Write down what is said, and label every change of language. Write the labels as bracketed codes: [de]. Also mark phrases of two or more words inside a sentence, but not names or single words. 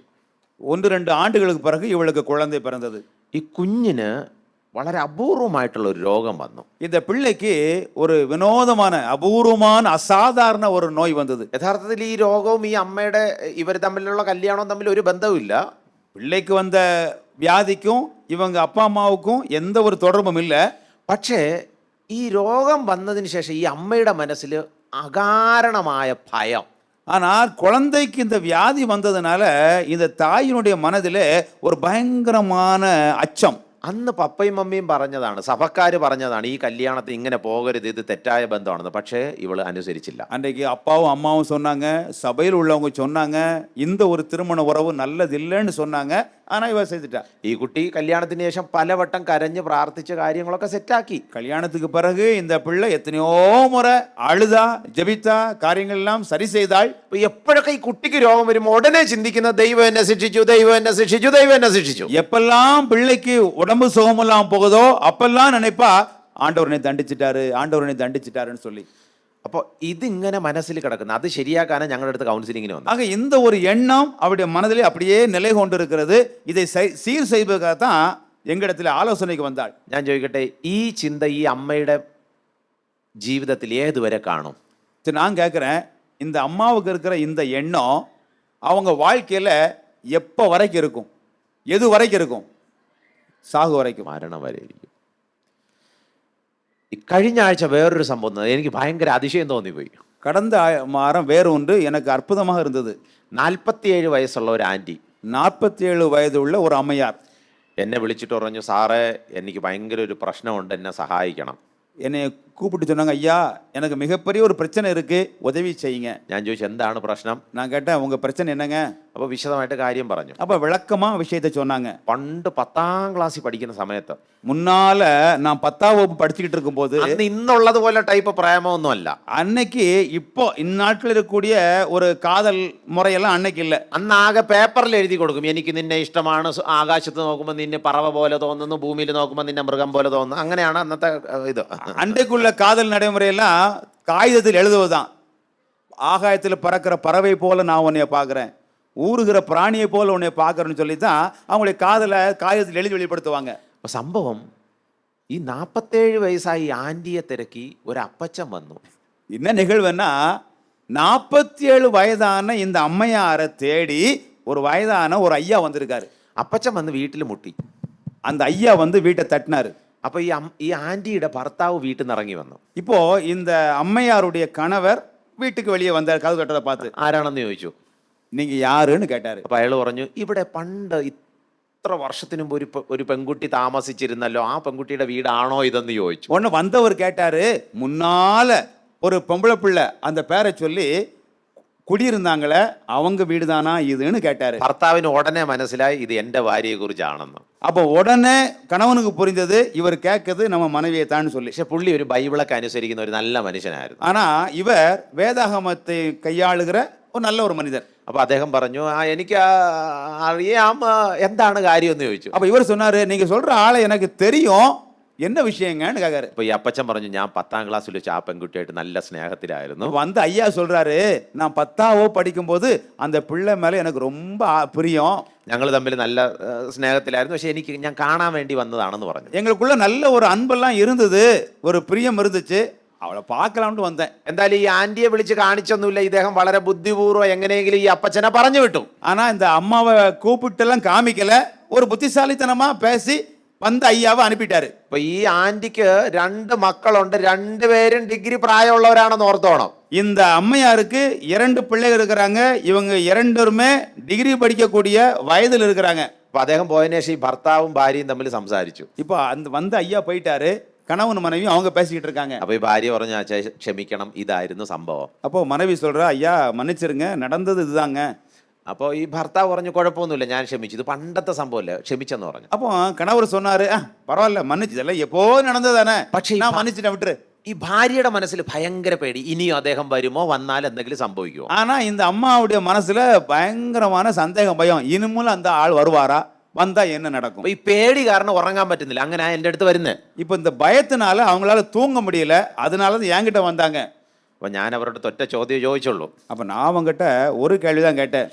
[ta] 1-2 ആണ്ടുകൾക്ക് பிறகு இவளுக்கு குழந்தை பிறந்தது. [ml] ഈ കുഞ്ഞിന് വളരെ അപൂർവമായിട്ടുള്ള ഒരു രോഗം വന്നു. [ta] இந்த பிள்ளைக்கு ஒரு வினோதமான அபூர்வமான அசாதாரண ஒரு நோய் வந்தது. [ml] യഥാർത്ഥത്തിൽ ഈ രോഗവും ഈ അമ്മയുടെ ഇവർ തമ്മിലുള്ള കല്യാണവും തമ്മിൽ ഒരു ബന്ധവുമില്ല. [ta] பிள்ளைக்கு வந்த வியாதிக்கும் இவங்க அப்பா அம்மாவுக்கும் எந்த ஒரு தொடர்பும் இல்லை. [ml] പക്ഷേ ഈ രോഗം വന്നതിന് ശേഷം ഈ അമ്മയുടെ മനസ്സിൽ അകാരണമായ ഭയം. [ta] ஆனால் குழந்தைக்கு இந்த வியாதி வந்ததுனால இந்த தாயினுடைய மனதிலே ஒரு பயங்கரமான அச்சம். [ml] അന്ന് പപ്പയും മമ്മിയും പറഞ്ഞതാണ്, സഭക്കാർ പറഞ്ഞതാണ്, ഈ കല്യാണത്തിന് ഇങ്ങനെ പോകരുത്, ഇത് തെറ്റായ ബന്ധമാണെന്ന്. പക്ഷേ ഇവള് അനുസരിച്ചില്ല. [ta] அன்றைக்கு அப்பாவும் அம்மாவும் சொன்னாங்க, சபையில் உள்ளவங்க சொன்னாங்க, இந்த ஒரு திருமண உறவு நல்லதில்லைன்னு சொன்னாங்க. ஆனா இவ செய்துட்டா. [ml] ഈ കുട്ടി കല്യാണത്തിന് ശേഷം പലവട്ടം കരഞ്ഞ് പ്രാർത്ഥിച്ച കാര്യങ്ങളൊക്കെ സെറ്റാക്കി. [ta] கல்யாணத்துக்கு பிறகு இந்த பிள்ளை எத்தனையோ முறை அழுதா ஜெபித்தா காரியங்கள் எல்லாம் சரி செய்தாள். [ml] എപ്പോഴൊക്കെ ഈ കുട്ടിക്ക് രോഗം വരുമ്പോൾ ഉടനെ ചിന്തിക്കുന്ന ദൈവം എന്നെ ശിക്ഷിച്ചു, ദൈവം എന്നെ ശിക്ഷിച്ചു, ദൈവം എന്നെ ശിക്ഷിച്ചു. [ta] எப்பெல்லாம் பிள்ளைக்கு உடம்பு சுகமெல்லாம் போகுதோ அப்பெல்லாம் நினைப்பா ஆண்டவரனை தண்டிச்சிட்டாருன்னு சொல்லி. [ml] അപ്പോൾ ഇതിങ്ങനെ മനസ്സിൽ കിടക്കുന്ന അത് ശരിയാക്കാനാണ് ഞങ്ങളുടെ അടുത്ത് കൗൺസിലിങ്ങിന് വന്നത്. [ta] ஆக இந்த ஒரு எண்ணம் அவருடைய மனதிலே அப்படியே நிலை கொண்டிருக்கிறது. இதை சீர் செய்வதற்காகத்தான் எங்களிடத்தில் ஆலோசனைக்கு வந்தாள். [ml] ഞാൻ ചോദിക്കട്ടെ, ഈ ചിന്ത ഈ അമ്മയുടെ ജീവിതത്തിൽ ഏതുവരെ കാണും? [ta] நான் கேட்குறேன், இந்த அம்மாவுக்கு இருக்கிற இந்த எண்ணம் அவங்க வாழ்க்கையில் எப்போ வரைக்கும் இருக்கும்? எது வரைக்கும் இருக்கும்? சாகு வரைக்கும், [ml] മരണം വരെ ഇരിക്കും. ഈ കഴിഞ്ഞ ആഴ്ച വേറൊരു സംഭവം എനിക്ക് ഭയങ്കര അതിശയം തോന്നിപ്പോയി. [ta] கடந்த வாரம் வேறு ஒன்று எனக்கு அற்புதமாக இருந்தது. [ml] 47 വയസ്സുള്ള ഒരു ആൻറ്റി, [ta] 47 வயதுள்ள ஒரு அம்மையார் [ml] എന്നെ വിളിച്ചിട്ട് പറഞ്ഞു, സാറേ എനിക്ക് ഭയങ്കര ഒരു പ്രശ്നമുണ്ട്, എന്നെ സഹായിക്കണം. [ta] என்னை கூப்பிட்டு சொன்னாங்க, ஐயா எனக்கு மிகப்பெரிய ஒரு பிரச்சனை இருக்கு, உதவி செய்யுங்க. [ml] ഞാൻ ചോദിച്ചു എന്താണ് പ്രശ്നം? [ta] நான் கேட்டேன், உங்க பிரச்சனை என்னங்க? [ml] അപ്പോൾ വിശദമായിട്ട് കാര്യം പറഞ്ഞു. [ta] அப்ப விளக்கமா விஷயத்தை சொன்னாங்க. [ml] പണ്ട് 10ാം ക്ലാസ്സിൽ പഠിക്കുന്ന സമയത്ത്, [ta] முன்னால நான் 10ஆம் வகுப்பு படிச்சுக்கிட்டு இருக்கும்போது, [ml] അന്ന് ഇന്നുള്ളത് പോലെ ടൈപ്പ് പ്രേമമൊന്നും അല്ല. [ta] அன்னைக்கு இப்போ இந்நாட்டில் இருக்கக்கூடிய ஒரு காதல் முறையெல்லாம் அன்னைக்கு இல்லை. [ml] അന്ന് ആകെ പേപ്പറിൽ എഴുതി കൊടുക്കും, എനിക്ക് നിന്നെ ഇഷ്ടമാണ്, ആകാശത്ത് നോക്കുമ്പോൾ നിന്നെ പറവ പോലെ തോന്നുന്നു, ഭൂമിയിൽ നോക്കുമ്പോൾ നിന്നെ മൃഗം പോലെ തോന്നുന്നു. അങ്ങനെയാണ് അന്നത്തെ ഇത്. [ta] அன்றைக்குள்ள காதல் நடைமுறையெல்லாம் காகிதத்தில் எழுதுவதுதான். ஆகாயத்தில் பறக்கிற பறவை போல நான் உன்னைய பார்க்குறேன், ஊறுகிற பிராணியை போல உன்னை பார்க்குறேன்னு சொல்லி தான் அவங்களுடைய காதலை காகிதத்தில் எழுதி வெளிப்படுத்துவாங்க. [ml] അപ്പോൾ സംഭവം ഈ 47 വയസ്സായി ആൻറ്റിയെ തിരക്കി ഒരു അപ്പച്ചൻ വന്നു. [ta] என்ன நிகழ்வுன்னா, 47 வயதான இந்த அம்மையாரை தேடி ஒரு வயதான ஒரு ஐயா வந்திருக்காரு. [ml] അപ്പച്ചൻ വന്ന് വീട്ടിൽ മുട്ടി. [ta] அந்த ஐயா வந்து வீட்டை தட்டினாரு. [ml] അപ്പോൾ ഈ ആൻറ്റിയുടെ ഭർത്താവ് വീട്ടിൽ നിന്ന് ഇറങ്ങി വന്നു. [ta] இப்போ இந்த அம்மையாருடைய கணவர் வீட்டுக்கு வெளியே வந்தார். கதவு தட்டதை பார்த்து [ml] ആരാണെന്ന് ചോദിച്ചു. [ta] நீங்க யாருன்னு கேட்டாரு. [ml] അപ്പോൾ അയാൾ പറഞ്ഞു, ഇവിടെ പണ്ട് ഇത്ര വർഷത്തിന് മുമ്പ് ഒരു പെൺകുട്ടി താമസിച്ചിരുന്നല്ലോ, ആ പെൺകുട്ടിയുടെ വീടാണോ ഇതെന്ന് ചോദിച്ചു. [ta] உடனே வந்தவர் கேட்டாரு, முன்னால ஒரு பொம்பளை பிள்ளை அந்த பேரை சொல்லி குடியிருந்தாங்களே அவங்க வீடுதானா இதுன்னு கேட்டாரு. [ml] ഭർത്താവിന് ഉടനെ മനസ്സിലായി ഇത് എൻ്റെ ഭാര്യയെ കുറിച്ചാണെന്ന്. [ta] அப்போ உடனே கணவனுக்கு புரிந்தது, இவர் கேட்கறது நம்ம மனைவியை தான் சொல்லி. [ml] പക്ഷെ പുള്ളി ഒരു ബൈബിളൊക്കെ അനുസരിക്കുന്ന ഒരു നല്ല മനുഷ്യനായിരുന്നു. [ta] ஆனா இவர் வேதாகமத்தை கையாளுகிற ஒரு நல்ல ஒரு மனிதர். [ml] അപ്പൊ അദ്ദേഹം പറഞ്ഞു, എനിക്ക് അറിയാം, എന്താണ് കാര്യം എന്ന് ചോദിച്ചു. [ta] அப்ப இவர் சொன்னாரு, நீங்க சொல்ற ஆளை எனக்கு தெரியும், என்ன விஷயங்கன்னு கேட்காரு. [ml] അപ്പൊ ഈ അപ്പച്ചൻ പറഞ്ഞു, ഞാൻ 10ാം ക്ലാസ്സിൽ വെച്ച് ആ പെൺകുട്ടിയായിട്ട് നല്ല സ്നേഹത്തിലായിരുന്നു. [ta] வந்து ஐயா சொல்றாரு, நான் 10ஆவோ படிக்கும்போது அந்த பிள்ளை மேல எனக்கு ரொம்ப பிரியம், [ml] ഞങ്ങൾ തമ്മിൽ നല്ല സ്നേഹത്തിലായിരുന്നു, പക്ഷെ ഞാൻ കാണാൻ വേണ്ടി വന്നതാണെന്ന് പറഞ്ഞു. [ta] எங்களுக்குள்ள நல்ல ஒரு அன்பெல்லாம் இருந்தது, ஒரு பிரியம் இருந்துச்சு. അവളെ பார்க்கலாம்னு வந்தேன். [ml] എന്തായാലും ഈ ആന്റിയെ വിളിച്ച് കാണിച്ചൊന്നുമില്ല. ഇദ്ദേഹം വളരെ ബുദ്ധിപൂർവ്വം എങ്ങനെയെങ്കിലും ഈ അപ്പച്ചനെ പറഞ്ഞു വിട്ടു. [ta] ஆனா இந்த அம்மாவை கூப்பிட்டுலாம் காமிக்கல, ஒரு புத்திசாலித்தனமா பேசி வந்த ஐயாவை அனுப்பிட்டாரு. [ml] അപ്പൊ ഈ ആന്റിക്ക് 2 മക്കളുണ്ട്, 2 പേരും ഡിഗ്രി പ്രായമുള്ളവരാണെന്ന് ഓർത്തോണം. [ta] இந்த அம்மையாருக்கு 2 பிள்ளைகள் இருக்கிறாங்க. இவங்க 2 டிகிரி படிக்கக்கூடிய வயதில் இருக்கிறாங்க. [ml] അപ്പൊ അദ്ദേഹം പോയതിനു ശേഷം ഈ ഭർത്താവും ഭാര്യയും തമ്മിൽ സംസാരിച്ചു. [ta] இப்போ அந்த வந்த ஐயா போயிட்டாரு, கணவன் மனைவியும் அவங்க பேசிக்கிட்டு இருக்காங்க. [ml] അപ്പൊ ഈ ഭാര്യ പറഞ്ഞു, അച്ഛാ ക്ഷമിക്കണം, ഇതായിരുന്നു സംഭവം. [ta] அப்போ மனைவி சொல்றா, ஐயா மன்னிச்சிருங்க, நடந்தது இதுதாங்க. [ml] അപ്പോൾ ഈ ഭർത്താവ് പറഞ്ഞു, കുഴപ്പമൊന്നുമില്ല, ഞാൻ ക്ഷമിച്ചു, ഇത് പണ്ടത്തെ സംഭവമല്ലേ, ക്ഷമിച്ചെന്ന് പറഞ്ഞു. [ta] அப்போ கணவர் சொன்னாரு, பரவாயில்ல மன்னிச்சதல்ல, எப்போ நடந்ததானே, [ml] പക്ഷേ [ta] நான் மன்னிச்சிட்டேன் விட்டுரு. [ml] ഈ ഭാര്യയുടെ മനസ്സിൽ ഭയങ്കര പേടി, ഇനിയും അദ്ദേഹം വരുമോ, വന്നാൽ എന്തെങ്കിലും സംഭവിക്കുമോ. [ta] ஆனா இந்த அம்மாவுடைய மனசுல பயங்கரமான சந்தேகம், பயம். இனிமேல் அந்த ஆள் வருவாரா, வந்தா என்ன நடக்கும். [ml] അപ്പൊ ഈ പേടി കാരണം ഉറങ്ങാൻ പറ്റുന്നില്ല. അങ്ങനെ എൻ്റെ അടുത്ത് വരുന്നത്. [ta] இப்போ இந்த பயத்தினால அவங்களால தூங்க முடியல, அதனால தான் என்கிட்ட வந்தாங்க. [ml] അപ്പൊ ഞാൻ അവരോട് ഒറ്റ ചോദ്യം ചോദിച്ചുള്ളൂ. [ta] அப்ப நான் அவங்ககிட்ட ஒரு கேள்விதான் கேட்டேன்.